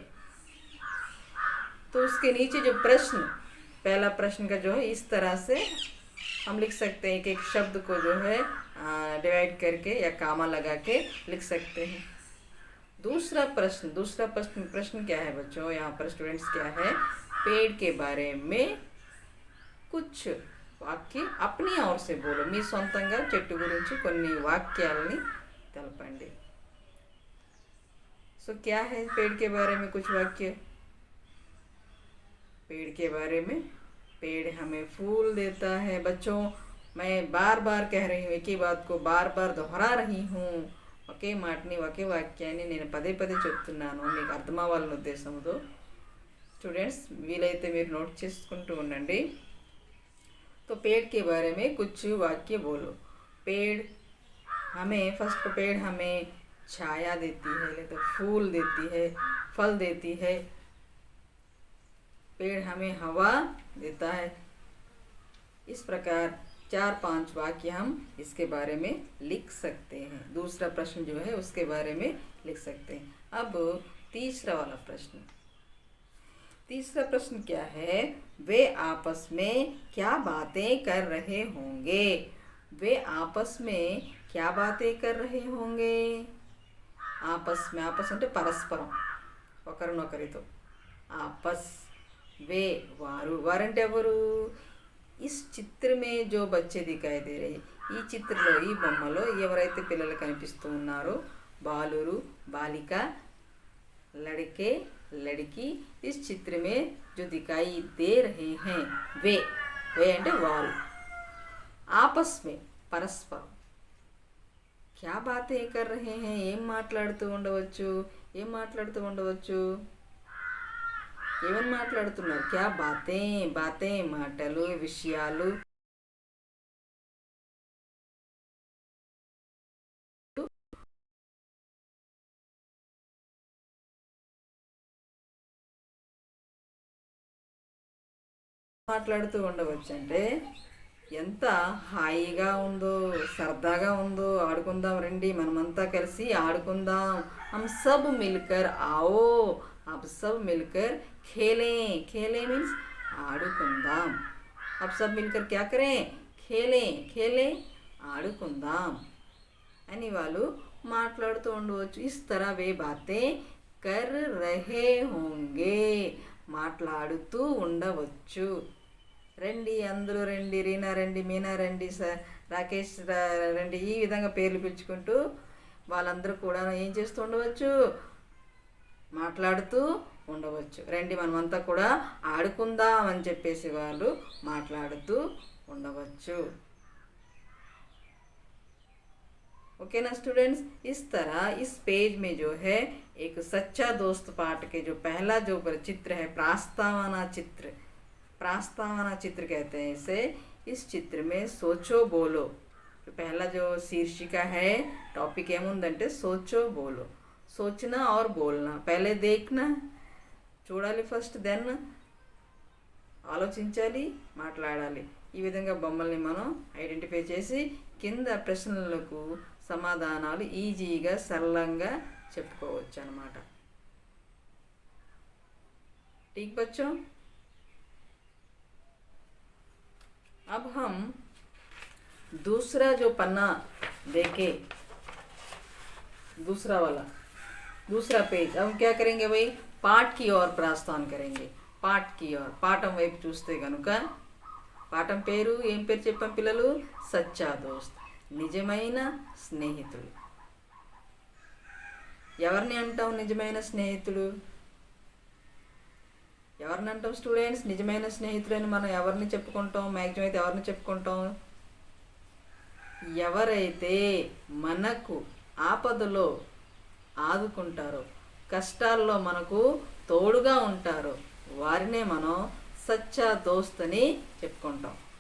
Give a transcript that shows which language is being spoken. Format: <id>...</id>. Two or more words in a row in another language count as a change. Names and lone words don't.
<hi>तो उसके नीचे जो प्रश्न, पहला प्रश्न का जो है इस तरह से हम लिख सकते हैं कि एक शब्द को जो है डिवाइड करके या कामा लगा के लिख सकते हैं। दूसरा प्रश्न क्या है बच्चों, यहाँ पर स्टूडेंट्स क्या है, पेड़ के बारे में कुछ వాక్య अपनी ओर से बोलो,</hi> <te>మీ సొంతంగా చెట్టు గురించి కొన్ని వాక్యాలని తెలపండి।</te> <hi>सो क्या है पेड़ के बारे में कुछ वाक्य। पेड़ के बारे में, पेड़ हमें फूल देता है। बच्चों मैं बार बार कह रही हूँ, एक ही बात को बार बार दोहरा रही हूँ।</hi> <te>ఒకే మాటని ఒకే వాక్యాన్ని నేను పదే పదే చెప్తున్నాను, మీకు అర్థం అవ్వాలనే ఉద్దేశంతో స్టూడెంట్స్ వీలైతే మీరు నోట్ చేసుకుంటూ ఉండండి।</te> <hi>तो पेड़ के बारे में कुछ वाक्य बोलो। पेड़ हमें, फर्स्ट पेड़ हमें छाया देती है, तो फूल देती है, फल देती है। पेड़ हमें हवा देता है। इस प्रकार 4-5 वाक्य हम इसके बारे में लिख सकते हैं। दूसरा प्रश्न जो है उसके बारे में लिख सकते हैं। अब तीसरा वाला प्रश्न, तीसरा प्रश्न क्या है, वे आपस में क्या बातें कर रहे होंगे। वे आपस में क्या बातें कर रहे होंगे। आपस में, आपस</hi> <te>అంటే పరస్పరం, ఒకరినొకరితో,</te> <hi>आपस, वे</hi> <te>వారు, వారంటే ఎవరు,</te> <hi>इस चित्र में जो बच्चे दिखाई दे रहे,</hi> <te>ఈ చిత్రంలో ఈ బొమ్మలో ఎవరైతే పిల్లలు కనిపిస్తూ ఉన్నారో, బాలురు, బాలిక,</te> <hi>लड़के, लड़की, इस चित्र में जो दिखाई दे रहे हैं वे</hi> <te>అంటే వారు</te> <hi>आपस में పరస్పరం क्या बातें कर रहे हैं,</hi> <te>ఏం మాట్లాడుతూ ఉండవచ్చు, ఏం మాట్లాడుతూ ఉండవచ్చు, ఏమని మాట్లాడుతున్నారు,</te> <hi>क्या बातें, बातें</hi> <te>మాటలు, విషయాలు, మాట్లాడుతూ ఉండవచ్చు అంటే ఎంత హాయిగా ఉందో, సరదాగా ఉందో, ఆడుకుందాం రండి, మనమంతా కలిసి ఆడుకుందాం।</te> <hi>हम सब मिलकर आओ, अब सब मिलकर खेलें, खेलें मीन्स ఆడుకుందాం। अब सब मिलकर क्या करें, खेलें, खेलें</hi> <te>ఆడుకుందాం అని వాళ్ళు మాట్లాడుతూ ఉండవచ్చు।</te> <hi>इस तरह वे बातें कर रहे होंगे,</hi> <te>మాట్లాడుతూ ఉండవచ్చు। రండి, అందరూ రండి, రీనా రండి, మీనా రండి, రాకేష్ రండి, ఈ విధంగా పేర్లు పిలుచుకుంటూ వాళ్ళందరూ కూడా ఏం చేస్తూ ఉండవచ్చు, మాట్లాడుతూ ఉండవచ్చు। రండి మనమంతా కూడా ఆడుకుందాం అని చెప్పేసి వాళ్ళు మాట్లాడుతూ ఉండవచ్చు।</te> <hi>ओके ना स्टूडेंट्स, इस तरह इस पेज में जो है एक सच्चा दोस्त पाठ के जो पहला जो चित्र है, प्रास्तावना चित्र, प्रास्तावना चित्र कहते हैं इसे। इस चित्र में सोचो बोलो, तो पहला जो शीर्षिका है, टॉपिक ఏముందంటే सोचो बोलो, सोचना और बोलना, पहले देखना,</hi> <te>చూడాలి ఫస్ట్, దెన్ ఆలోచించాలి, మాట్లాడాలి। ఈ విధంగా బొమ్మల్ని మనం ఐడెంటిఫై చేసి కింద ప్రశ్నలకు సమాధానాలు ఈజీగా సరళంగా చెప్పుకోవచ్చు అన్నమాట।</te> <hi>ठीक बच्चों, अब हम दूसरा जो पन्ना देखे, दूसरा वाला, दूसरा पेज, अब हम क्या करेंगे भाई, पाठ की ओर प्रस्थान करेंगे। पाठ की ओर,</hi> <te>పాఠం వైపు చూస్తే కనుక పాఠం పేరు ఏం పేరు చెప్పాం పిల్లలు,</te> <hi>सच्चा दोस्त,</hi> <te>నిజమైన స్నేహితుడు। ఎవరిని అంటాం నిజమైన స్నేహితుడు, ఎవరిని అంటాం స్టూడెంట్స్ నిజమైన స్నేహితుడు అని మనం ఎవరిని చెప్పుకుంటాం, మ్యాక్సిమం అయితే ఎవరిని చెప్పుకుంటాం, ఎవరైతే మనకు ఆపదలో ఆదుకుంటారో, కష్టాల్లో మనకు తోడుగా ఉంటారో వారినే మనం</te> <hi>सच्चा दोस्त</hi> <te>అని చెప్పుకుంటాం।</te>